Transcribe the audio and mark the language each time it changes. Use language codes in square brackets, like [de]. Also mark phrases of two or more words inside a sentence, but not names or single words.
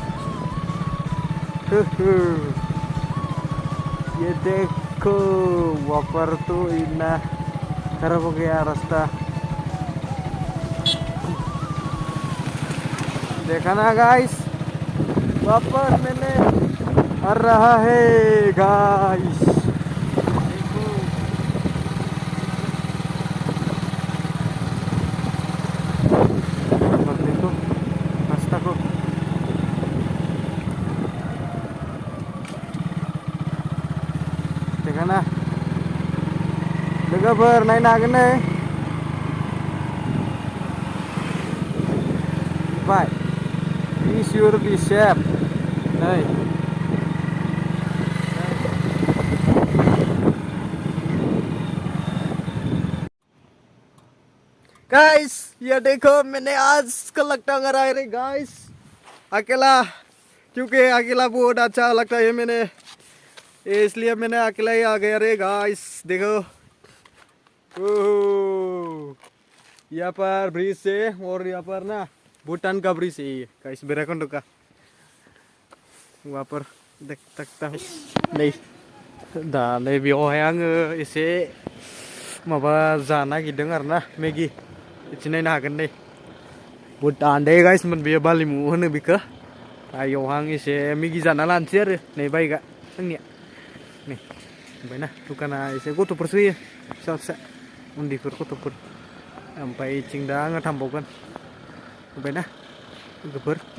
[hi] ये देखो वहाँ पर तो इतना खराब हो गया रास्ता देखा ना गाइस वहाँ पर मैंने आ रहा है गाइस देखो देखो रास्ता को देखा ना [brx] लोगोफोर नायनो हागोन नै बाय [en] Be sure be safe. Hey. Guys, [hi] ये देखो मैंने आज का लगता है रे गाइस अकेला क्योंकि अकेला बहुत अच्छा लगता है मैंने इसलिए मैंने अकेला ही आ गया रे गाइस देखो यहाँ पर ब्रिज से और यहाँ पर ना भूटान का ब्रिज है ये गाइस भैराखन्ड का वहाँ पर देख सकता है नहीं [brx] दा नै बेयावहाय आङो एसे माबा जानो नागिरदों आरोना मेगि बिदि नायनो हागोन नै भुटान दे गाइसमोन बेयो बालिमु होनो बेखौ बेयावहाय आं एसे मेगि जाना लानोसै आरो नै बाइकआ आंनिया नै ओमफ्राय ना दुखाना एसे गथ'फोरसो होयो फिसा फिसा उन्दैफोर गथ'फोर ओमफ्राय इथिं दा आङो थांबावगोन नुबायना लोगोफोर